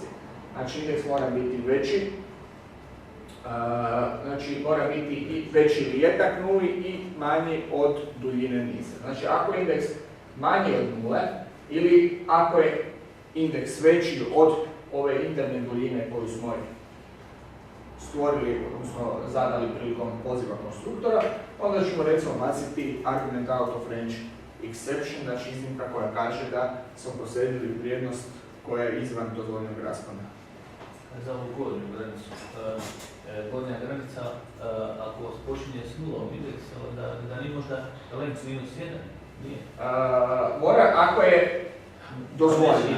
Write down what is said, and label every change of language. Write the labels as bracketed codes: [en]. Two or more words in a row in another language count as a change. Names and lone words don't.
[hr] Znači, indeks mora biti veći, znači mora biti i veći ili jednak nuli i manji od duljine niza. Znači, ako je indeks manji od nule ili ako je indeks veći od ove interne duljine koju smo stvorili, odnosno zadali prilikom poziva konstruktora, onda ćemo recimo baciti [en] argument out of range exception, [hr] znači iznimka koja kaže da smo proslijedili vrijednost koja je izvan dozvoljenog raspona. Za ovu gornju granicu, gornja granica, ako počinje s nulom indeksa, da nije možda [en] length minus 1? [hr] Nije. Mora, ako je dozvoljeno.